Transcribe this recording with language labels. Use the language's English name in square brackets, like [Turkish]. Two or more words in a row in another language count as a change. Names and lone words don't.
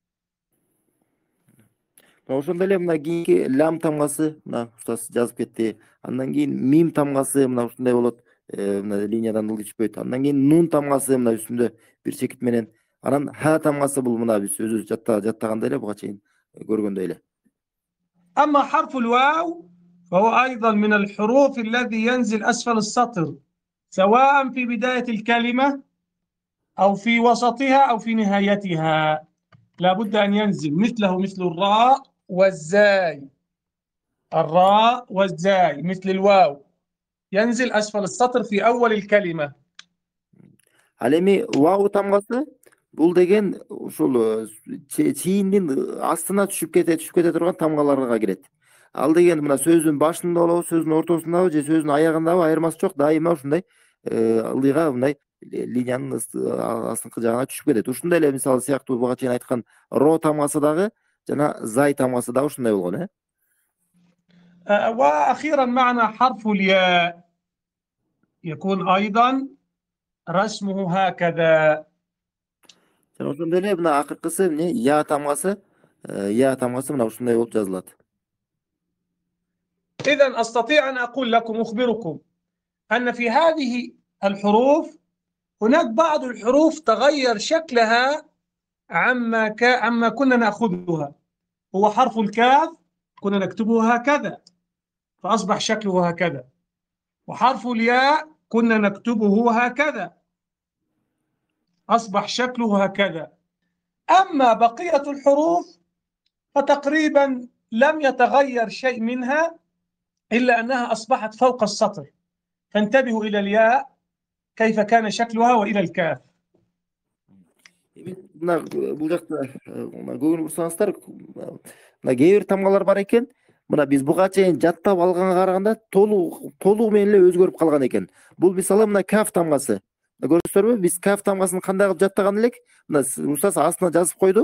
[Kyrgyz] Ошондой эле мына кийинки лам тамгасы, мына устаз жазып кетти. Андан кийин мим тамгасы мына ушундай болот. мына линиядан ылдый түшпөйт. Андан кийин нун тамгасы мына үстүндө бир чекит менен. Анан ха тамгасы бул мына биз өзүбүз жаттагандай эле буга чейин көргөндөй эле. [Arabic] أما حرف الواو فهو أيضا من الحروف الذي ينزل أسفل السطر سواء في بداية الكلمة أو في وسطها أو في نهايتها، لا بد أن ينزل مثله مثل الراء والزاي. الراء والزاي مثل الواو ينزل أسفل السطر في أول الكلمة. [Kyrgyz] Ал эми вау тамгасы бул деген ушул чийиндин астына түшүп кете турган тамгаларга кирет. Ал деген мына сөздүн башында болобу, сөздүн ортосундабы же сөздүн аягындабы айырмасы жок, дайыма ушундай ылдыйга мындай линиянын астыңкы жагына түшүп кетет. Ушундай эле мисалы сыяктуу буга чейин айткан ро тамгасы дагы жана зай тамгасы дагы ушундай болгон, [Arabic] وأخيرا معنا حرف الياء يكون أيضا رسمه هكذا. [Kyrgyz] Жана ошондой эле мына акыркысы эмне я тамгасы мына ушундай болуп жазылат. [Arabic] إذا أستطيع أن أقول لكم أخبركم أن في هذه الحروف هناك بعض الحروف تغير شكلها عما كنا نأخذها. هو حرف الكاف كنا نكتبه هكذا فأصبح شكله هكذا، وحرف الياء كنا نكتبه هكذا أصبح شكله هكذا. أما بقية الحروف فتقريبا لم يتغير شيء منها إلا أنها أصبحت فوق السطر، فانتبهوا إلى الياء كيف كان شكلها وإلى الكاف. [Kyrgyz] Мына бул жакта көңүл бурсаңыздар, мына кээ бир тамгалар бар экен. Мына биз буга чейин жаттап алганга караганда толугу менен эле өзгөрүп калган экен. Бул мисалы мына каф тамгасы. Көрдүңүздөрбү? Биз каф тамгасын кандай кылып жаттаган элек? Мына устаз астына жазып койду.